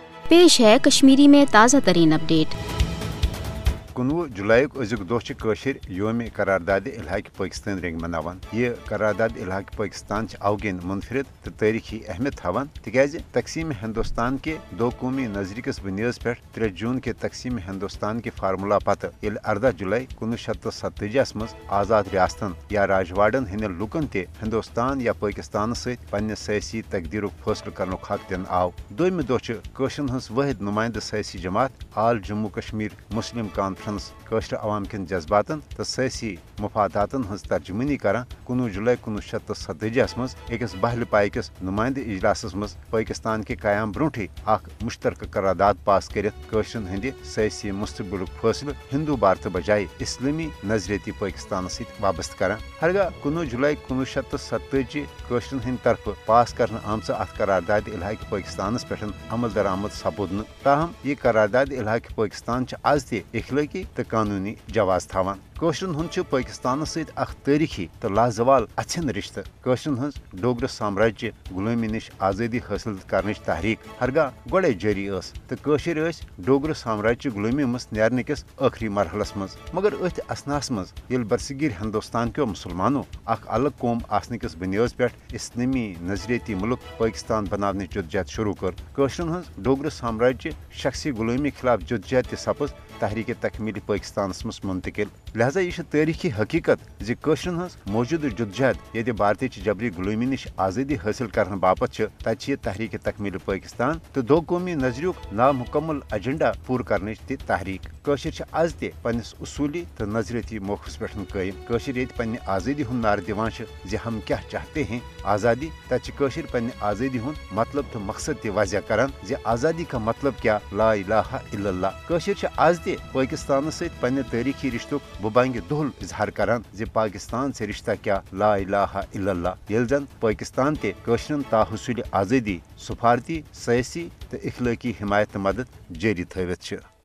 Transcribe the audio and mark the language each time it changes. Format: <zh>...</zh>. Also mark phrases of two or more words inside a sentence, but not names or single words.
<ur>پیش ہے کشمیری میں تازہ ترین اپڈیٹ.</ur> <ks>19 जुलाई अजुक दोह कशिर योम करारदाद इलाक पाकिस्तान रेंग मनावान। यह करारदाद इलाक पाकिस्तान अवगेन मुनफरिद तो तारीखी अहमियत थवान तिकाज तकसीम हिंदुस्तान के दो कौमी नजरिकस बुनियाद पे 3 जून के तकसीम हिंदुस्तान के फार्मूला पत 18 जुलाई 1947 मज आजाद रियासतन या राजवाड़न हंद लुकन ते हिंदुस्तान या पाकिस्तान सन्न सियासी तकदीर फैसला कर हक दिन आव। दोम दोह कशरन हज वाहिद नुमाइंद सियासी जमात आल जम्मू कश्मीर मुस्लिम कॉन्फ्रेंस कशर अवाम कन जज्बातन तो सियासी मफादातन हज तर्जुमानी कर 19 जुलाई 1947 मज अकिस बहल पाइकिस नुमाइंद इजलास मज पाकिस्तान के कयाम ब्रोठे मुश्तरक करारदाद पास करशरन हंद सियासी मुस्तकबिल फैसले हिंदू भारत बजाय इस्लामी नजरियती पाकिस्तान वाबस्त कर। हरगा 19 जुलाई 1947 कशरन हंद तरफ पास कर आमच अत करारदाद इलाक पाकिस्तान पे अमल दरामद सपूद। ताहम यह करारदाद इलाक पाकिस्तान आज ते इखलाकी तो कानूनी जवाज थवान। कशरन हंद पाकिस्तान तारीखी तो लाजवाल अच्छन रिश्ते। कशरन हज डोगर साम्राज्य गुलामी निश आज़ादी हासिल कर तहरीक हरगा गोड़े जारी तो कशर डोगर साम्राज्य गुलामी मज नेरने किस आखिरी मरहलस मज। मगर अथ असनास मज ये बरसगीर हिंदुस्तान के मुसलमानों अलग कौम आसने किस बुनियाद पे इस्लामी नजरियती मुल्क पाकिस्तान बनाने जदोजहद शुरू कर। कशरन हज डोगर साम्राज्य शख्सी गुलामी खिलाफ जदोजहद सपज तहरीक तकमील पाकिस्तान मज मुंतकिल। लिहाजा यह तारीखी हकीकत जि कशरन हज मौजूद जदोजहद ये भारत जबरी गुलामी निश आज़ादी हासिल करने बापत तह तहरीक तकमील पाकिस्तान तो दो कौमी नजरियुक नामुकम्मल एजेंडा पूर करने तहरीक। कशर आज ते पन्निस उसूली तो नजरियती मौकफस पे कायम। कशर ये पन्ने आज़ादी हुंद नार दिवान जि</ks> <ur>ہم کیا چاہتے ہیں آزادی</ur> <ks>तह कशर पन्ने आज़ादी हुंद मतलब तो मकसद ते वजह करान जि</ks> <ur>آزادی کا مطلب کیا</ur> <ar>لا إله إلا الله.</ar> <ks>कशर आज ते पाकिस्तान सन्ने तारीखी रिश्तुक बुबांग दुहल इजहार करान जि</ks> <ur>پاکستان سے رشتہ کیا</ur> <ar>لا إله إلا الله.</ar> <ks>येल जन पाकिस्तान ते कशरन ताहुसूल आज़ादी सफारती सियासी तो इखलाकी हिमायत मदद जारी थवित।</ks>